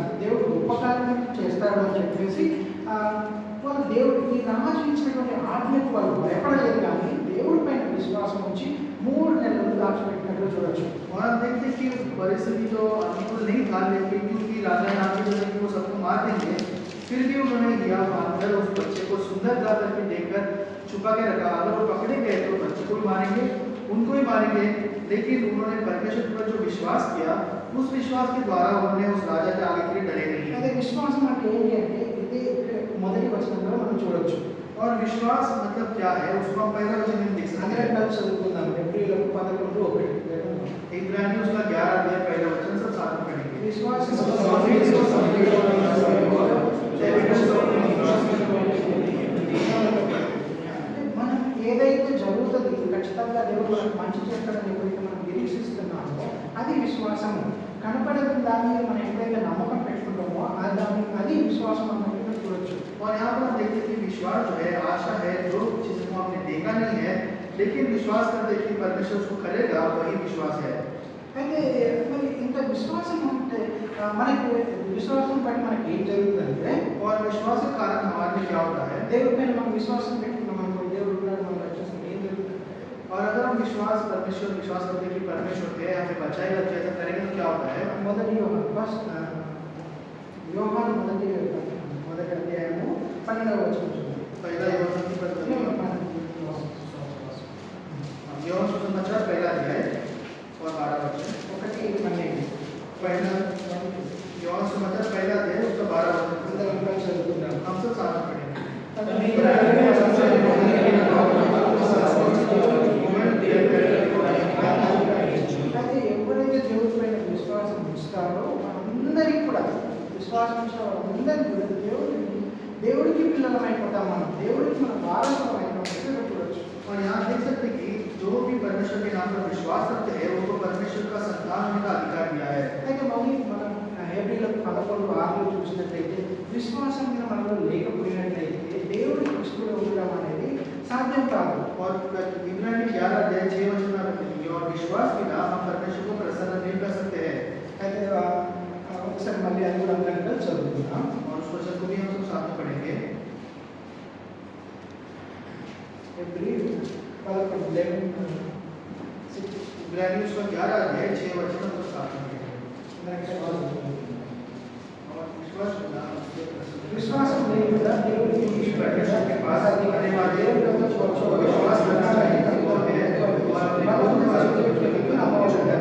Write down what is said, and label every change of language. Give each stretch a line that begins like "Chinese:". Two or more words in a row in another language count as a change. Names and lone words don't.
Telugu: దేవుడు గొప్ప కార్యం చేస్తాడు అని చెప్పేసి వాళ్ళు దేవుడికి రాజించినటువంటి ఆజ్ఞకు వాళ్ళు భయపడలేదు, కానీ దేవుడి పైన విశ్వాసం ఉంచి 3 నెలలు దాచిపెట్టినట్లు చూడొచ్చు.
Hindi: और हम देखते हैं कि परिस्थिति तो अनुकूल नहीं था, लेकिन क्योंकि राजा ने आके बोला कि वो सबको मार देंगे, फिर भी उन्होंने लिया मानकर उस बच्चे को सुंदर गा करके देखकर छुपा के रखा। अगर वो पकड़े गए तो बच्चे को भी मारेंगे, उनको ही मारेंगे, लेकिन उन्होंने परमेश्वर पर जो विश्वास किया, उस विश्वास के द्वारा उन्होंने उस राजा के आगे के लिए डरे नहीं।
Telugu: అదే విశ్వాసం అంటే ఏంటి అంటే ఇదే మొదటి వచనంలో మనం చూడొచ్చు.
Hindi: और विश्वास मतलब क्या है, उसको हम पहला वचन में देख सकते
Telugu: అందరం
Hindi: हैं।
Telugu: కలిసి చదువుకుందాం. హెబ్రీయులకు 11:1
Hindi: इब्रानियों उसका 11 अध्याय पहला वचन सब साथ में पढ़ेंगे।
Telugu: విశ్వాసం అంటే మనం ఏదైతే జరుగుతుంది ఖచ్చితంగా దేవుడు మనకు మంచి చేస్తాడని ఎప్పుడైతే మనం నిరీక్షిస్తున్నామో అది విశ్వాసం. కనపడని దాన్ని మనం ఎప్పుడైతే నమ్మకం పెట్టుకుంటామో అది విశ్వాసం అన్నట్టు చూడొచ్చు.
Hindi: और यहाँ पर हम देखते हैं कि विश्वास जो है आशा है, जो चीज़ को हमने देखा नहीं है, लेकिन विश्वास करते हैं कि परमेश्वर उसको करेगा, वही विश्वास है।
Telugu: అయితే మరి ఇంత విశ్వాసం ఉంటే మనకి విశ్వాసం బట్టి మనకి ఏం జరుగుతుందంటే,
Hindi: और विश्वास के कारण हमारे में क्या होता है,
Telugu: దేవుడి పైన మనం విశ్వాసం పెట్టుకున్నాం అనుకో, దేవుడు ఉన్నాడు మనం రక్షిస్తాం, ఏం జరుగుతుంది?
Hindi: और अगर हम विश्वास करते हैं कि परमेश्वर है हमें बचाएगा, तो ऐसा करेंगे तो क्या होता है।
Telugu: మొదటి యోహాను మొదటి అధ్యాయము 12వ వచనం చూడండి.
Hindi: पहला यूहन्ना की पत्री, यूहन्ना सुसमाचार पहला अध्याय और 12 वचन। 1:12 पहला यूहन्ना सुसमाचार पहला अध्याय उसका 12 वचन
Telugu: అందరం కలిసి చదువుకుందాం.
Hindi: हम सब साथ में पढ़ेंगे।
Telugu: అయితే ఎవరైతే దేవుడి పైన విశ్వాసం ఉంచుతారో అందరికీ కూడా విశ్వాసం ఉంచిన వాళ్ళందరికీ కూడా దేవుడికి పిల్లలం అయిపోతాం. మనం దేవుడికి మనం వారసులం అయిపోతాం చూడొచ్చు.
Hindi: और यहाँ देख सकते हैं कि जो भी परमेश्वर के नाम पर विश्वास करते हैं उनको परमेश्वर का संतान होने का अधिकार दिया है।
Telugu: అయితే మళ్ళీ మనం హెబ్రీయులకు 11:6 చూసినట్లయితే విశ్వాసం మీద మనలో లేకపోయినట్లయితే దేవుడికి ఇష్టంగా ఉండడం అనేది సాధ్యం కాదు.
Hindi: और इब्रानी 11 अध्याय 6 वचन में लिखा है और विश्वास बिना हम परमेश्वर को प्रसन्न नहीं कर सकते हैं।
Telugu: అయితే ఒకసారి మళ్ళీ అది కూడా అందరం కలిసి చదువుకుందాం.
Hindi: और उस वचन को भी हम सब साथ में पढ़ेंगे।
Telugu: హెబ్రీయులు 11:6
Hindi: इब्रानी उसका 11 अध्याय 6 वचन हम सब साथ में पढ़ेंगे। और विश्वास बिना उसके प्रसन्न
Telugu: విశ్వాసం లేకుండా దేవుడికి
Hindi: परमेश्वर के पास आने वाले विश्वास करना चाहिए और अपने